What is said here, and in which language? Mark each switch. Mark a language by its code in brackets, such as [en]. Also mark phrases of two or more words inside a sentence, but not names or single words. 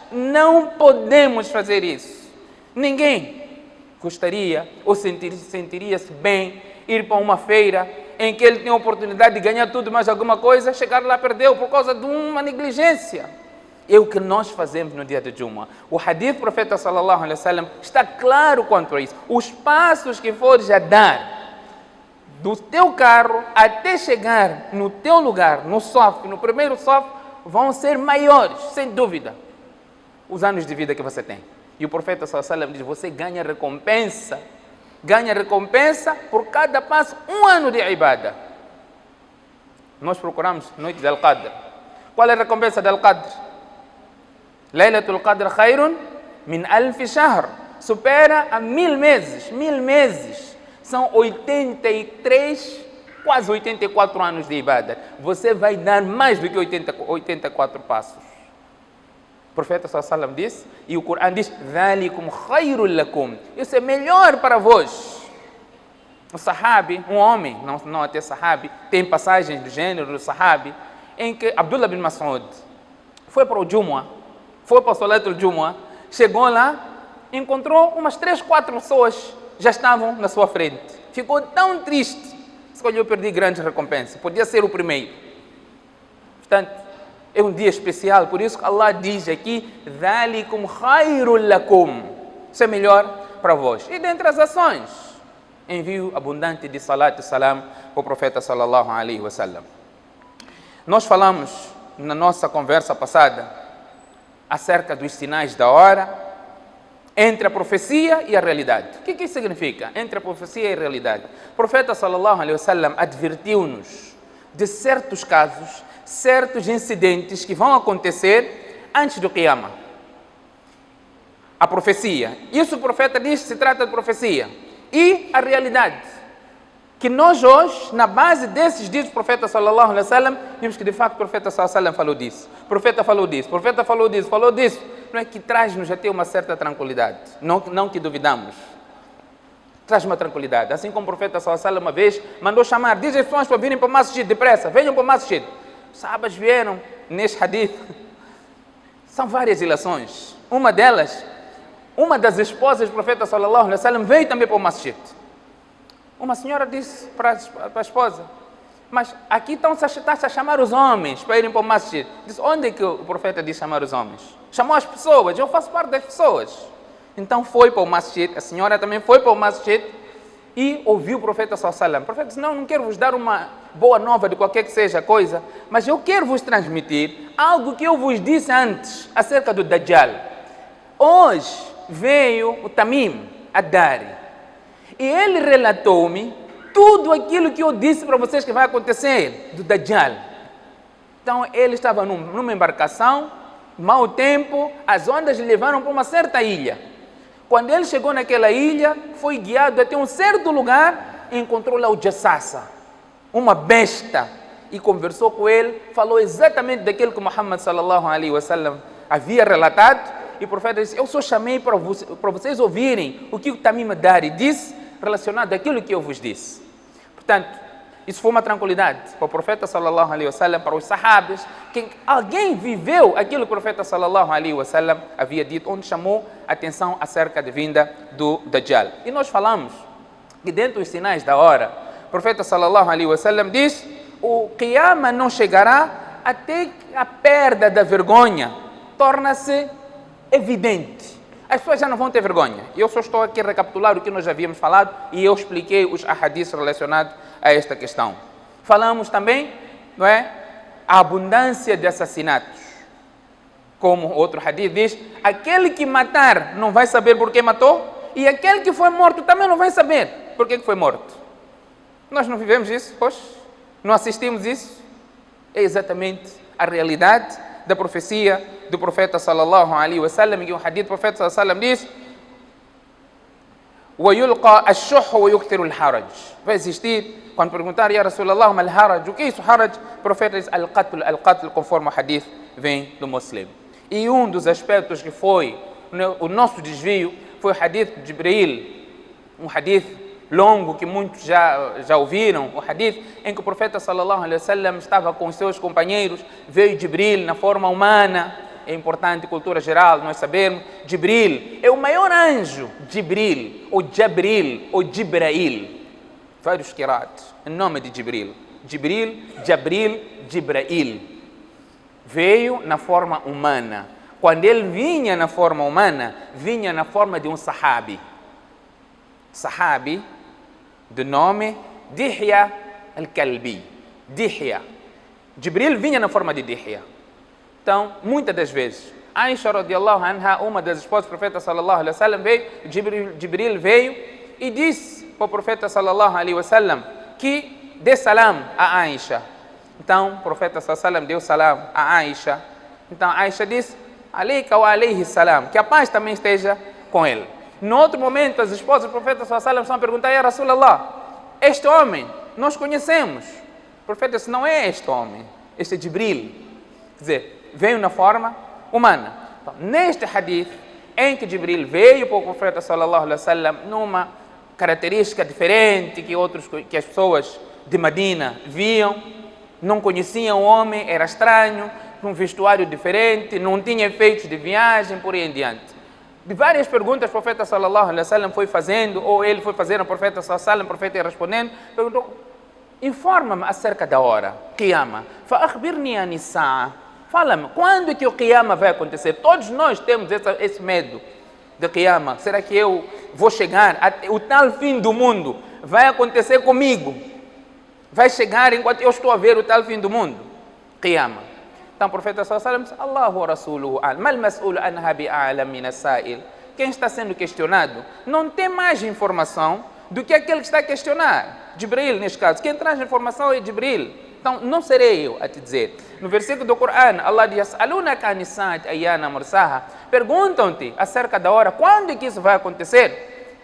[pt] Não podemos fazer isso. Ninguém gostaria ou sentiria-se bem ir para uma feira em que ele tinha a oportunidade de ganhar tudo mais alguma coisa, chegar lá perdeu por causa de uma negligência. É o que nós fazemos no dia de Jumu'ah. O hadith do profeta [ar] صلى الله عليه وسلم [pt] está claro quanto a isso. Os passos que fores a dar do teu carro até chegar no teu lugar, no saf, no primeiro saf, vão ser maiores, sem dúvida, os anos de vida que você tem. E o profeta [ar] صلى الله عليه وسلم [pt] diz, você ganha recompensa por cada passo, 1 ano de ibada. Nós procuramos noite de Al-Qadr. Qual é a recompensa de Al-Qadr? [ar] ليلة القدر خير من ألف شهر. [pt] Supera a 1000 meses. 1000 meses. São 83, quase 84 anos de ibada. Você vai dar mais do que 84 passos. O profeta [ar] صلى الله عليه وسلم [pt] disse, e o Corão diz, [ar] ذَلِكُمْ خَيْرٌ لَكُمْ. [pt] Isso é melhor para vós. O sahabi, um homem, não até sahabi, tem passagens do gênero do sahabi, em que Abdullah bin Mas'ud foi para o Jumu'ah, foi para o [ar] صلاة الجمعة, [pt] chegou lá, encontrou umas 3, 4 pessoas, já estavam na sua frente. Ficou tão triste, escolheu perder grandes recompensas, podia ser o primeiro. Portanto, é um dia especial, por isso que Allah diz aqui, [ar] ذَلِكُمْ خَيْرٌ لَكُمْ. [pt] Isso é melhor para vós. E dentre as ações, envio abundante de salat e salam para o profeta [ar] صلى الله عليه وسلم. [pt] Nós falamos na nossa conversa passada acerca dos sinais da hora entre a profecia e a realidade. O que isso significa? Entre a profecia e a realidade. O profeta [ar] صلى الله عليه وسلم [pt] advertiu-nos de certos casos, certos incidentes que vão acontecer antes do Qiyamah. A profecia. Isso o profeta diz, se trata de profecia. E a realidade. Que nós hoje, na base desses dias do profeta [ar] صلى الله عليه وسلم, [pt] vimos que de facto o profeta [ar] صلى الله عليه وسلم [pt] falou disso. O profeta falou disso, o profeta falou disso, falou disso. Não é que traz-nos até uma certa tranquilidade. Não que duvidamos. Traz uma tranquilidade. Assim como o profeta [ar] صلى الله عليه وسلم [pt] uma vez mandou chamar, diz as pessoas para virem para o masjid, depressa, venham para o masjid. Os sahabas vieram neste hadith. São várias ilações. Uma delas, uma das esposas do profeta [ar] صلى الله عليه وسلم [pt] veio também para o masjid. Uma senhora disse para a esposa, mas aqui está-se a chamar os homens para irem para o masjid. Disse, onde é que o profeta diz chamar os homens? Chamou as pessoas, eu faço parte das pessoas. Então foi para o masjid, a senhora também foi para o masjid e ouviu o profeta [ar] صلى الله عليه وسلم. [pt] O profeta disse, não quero vos dar uma boa nova de qualquer que seja a coisa, mas eu quero vos transmitir algo que eu vos disse antes, acerca do Dajjal. Hoje veio o Tamim ad-Dari e ele relatou-me tudo aquilo que eu disse para vocês que vai acontecer do Dajjal. Então ele estava numa embarcação, mau tempo, as ondas lhe levaram para uma certa ilha. Quando ele chegou naquela ilha, foi guiado até um certo lugar e encontrou lá o Jassasa, uma besta, e conversou com ele, falou exatamente daquilo que Muhammad [ar] صلى الله عليه وسلم [pt] havia relatado, e o profeta disse, eu só chamei para vocês ouvirem o que o Tamim ad-Dari disse, relacionado àquilo que eu vos disse. Portanto, isso foi uma tranquilidade para o profeta [ar] صلى الله عليه وسلم, [pt] para os sahabas, que alguém viveu aquilo que o profeta [ar] صلى الله عليه وسلم [pt] havia dito, onde chamou a atenção acerca da vinda do Dajjal. E nós falamos que dentro dos sinais da hora, o profeta [ar] صلى الله عليه وسلم [pt] diz, o Qiyamah não chegará até que a perda da vergonha torna-se evidente. As pessoas já não vão ter vergonha. Eu só estou aqui a recapitular o que nós já havíamos falado e eu expliquei os ahadiths relacionados a esta questão. Falamos também, não é, a abundância de assassinatos. Como outro hadith diz, aquele que matar não vai saber por que matou e aquele que foi morto também não vai saber por que foi morto. Nós não vivemos isso hoje? Não assistimos isso? É exatamente a realidade da profecia do profeta [ar] صلى الله عليه وسلم, [pt] e o hadith do profeta [ar] صلى الله عليه وسلم [pt] diz, [ar] وَيُلْقَى الشُّحُّ وَيُكْثِرُ الْحَرَجِ. [pt] Vai existir, quando perguntar, [ar] يا رسول الله، ما الهرج, [pt] o que é isso, haraj? O profeta diz, al-qatl, conforme o hadith vem do Muslim. E um dos aspectos que foi o nosso desvio foi o hadith de Jibril, um hadith longo que muitos já ouviram, o hadith em que o profeta [ar] صلى الله عليه وسلم [pt] estava com os seus companheiros, veio Jibril na forma humana. É importante, cultura geral, nós sabemos, Jibril é o maior anjo, Jibril, ou Jabril, ou Jibrail. vários qira'at, em nome de Jibril. Jibril, Jabril, Jibrail. Veio na forma humana. Quando ele vinha na forma humana, vinha na forma de um sahabi. Sahabi, de nome Dihya al-Kalbi. Dihya. Jibril vinha na forma de Dihya. Então, muitas das vezes, Aisha [ar] رضي الله عنها, [pt] uma das esposas do profeta [ar] صلى الله عليه وسلم, [pt] veio, Jibril veio e disse para o profeta [ar] صلى الله عليه وسلم [pt] que dê salam a Aisha. Então, o profeta [ar] صلى الله عليه وسلم [pt] deu salam a Aisha. Então, Aisha disse, [ar] عليك وعليه السلام, [pt] que a paz também esteja com ele. No outro momento, as esposas do profeta [ar] صلى الله عليه وسلم [pt] estão a perguntar, [ar] يا رسول الله, [pt] este homem, nós conhecemos. O profeta disse, não é este homem, este é Jibril. Quer dizer, veio na forma humana. Então, neste hadith, em que Jibril veio para o profeta [ar] صلى الله عليه وسلم [pt] numa característica diferente que as pessoas de Medina viam, não conheciam o homem, era estranho, com um vestuário diferente, não tinha efeitos de viagem, por aí em diante. De várias perguntas o profeta [ar] صلى الله عليه وسلم [pt] foi fazendo, ou ele foi fazendo ao profeta [ar] صلى الله عليه وسلم, [pt] o profeta ia respondendo, perguntou, informa-me acerca da hora, [ar] قيامة، فأخبرني عن الساعة. [pt] Fala-me, quando é que o Qiyama vai acontecer? Todos nós temos esse medo de Qiyama. Será que eu vou chegar? O tal fim do mundo vai acontecer comigo? Vai chegar enquanto eu estou a ver o tal fim do mundo? Qiyama. Então o profeta [ar] صلى الله عليه وسلم disse, الله ورسوله ما المسؤول عنها بأعلم من السائل. [pt] Quem está sendo questionado não tem mais informação do que aquele que está a questionar. Jibril, neste caso. Quem traz a informação é Jibril. Então, não serei eu a te dizer. No versículo do Corão, Allah diz, [ar] ألونك عن الساعة أيان مرساها. [pt] Perguntam-te acerca da hora, quando é que isso vai acontecer?